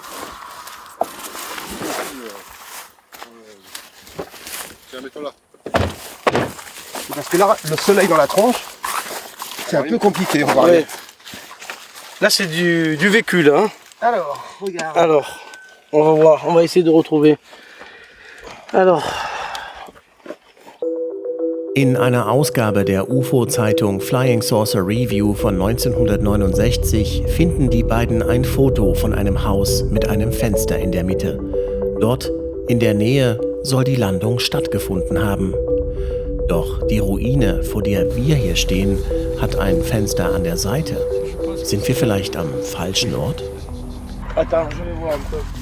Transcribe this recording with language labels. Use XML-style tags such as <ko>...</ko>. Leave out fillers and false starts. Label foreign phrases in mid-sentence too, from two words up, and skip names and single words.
<fr>Tiens, mets-toi là. Parce que là, le soleil dans la tronche, c'est un peu compliqué, on va regarder. Là, c'est du vécu, là. Hein. Alors, regarde. Alors, on va voir, on va essayer de retrouver. Alors...</fr> <de>In einer Ausgabe der UFO-Zeitung Flying Saucer Review von 1969 finden die beiden ein Foto von einem Haus mit einem Fenster in der Mitte. Dort, in der Nähe, soll die Landung stattgefunden haben. Doch die Ruine, vor der wir hier stehen, hat ein Fenster an der Seite. Sind wir vielleicht am falschen Ort?</de> <fr>Attends, je vais voir un peu.</fr>